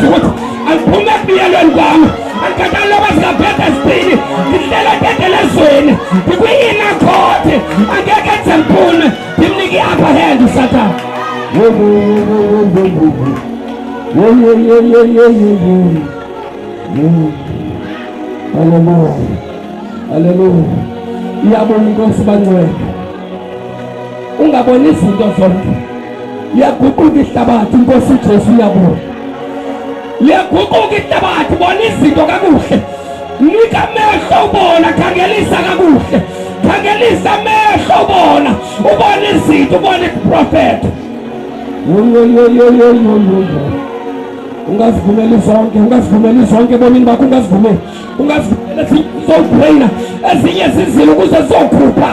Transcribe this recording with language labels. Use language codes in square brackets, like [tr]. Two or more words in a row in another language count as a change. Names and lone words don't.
[zu] ukuthi angiphume ekubiyelweni kwami, angikhathali loba zingaphetha esipini, ngihlela ententelezweni, ngikwi- [en] inner court, [zu] angeke enze ngiphume, ndimnike i- [en] upper hand [zu] uSathane. Haleluya. [xh] Iyabona inkosi bangcwele. Ungaboni izinto zonke. Liyaguquka ihlabathi, inkosi uJesu uyabona. Liyaguquka ihlabathi, bona izinto kakuhle. Nika amehlo ubona, khangelisa kakuhle. Khangelisa amehlo ubona. Ubona izinto, ubona iprofeti. Ungazivumeli zonke ebomini bakho, ungazivumeli zokubrayina ezinye zizile ukuze zokhupha.